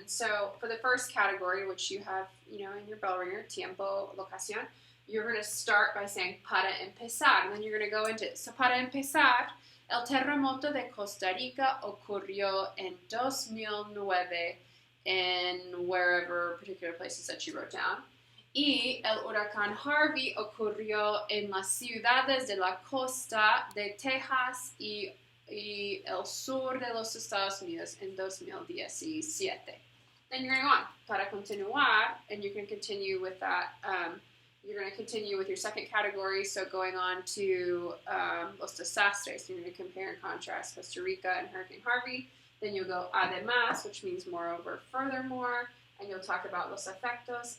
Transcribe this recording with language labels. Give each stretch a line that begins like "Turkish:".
English: So for the first category, which you have, in your bell ringer, tiempo, locación, you're going to start by saying
Spanish: para empezar, and then you're going to go into it. So para empezar, el terremoto de Costa Rica ocurrió en 2009
English: in wherever particular places that you wrote down.
Spanish: Y el huracán Harvey ocurrió en las ciudades de la costa de Texas y el sur de los Estados Unidos en 2017.
English: Then you're going on
Spanish: para continuar,
English: and you can continue with that. You're going to continue with your second category, so going on to los desastres. You're going to compare and contrast Costa Rica and Hurricane Harvey. Then you'll go además, which means moreover, furthermore, and you'll talk about los efectos.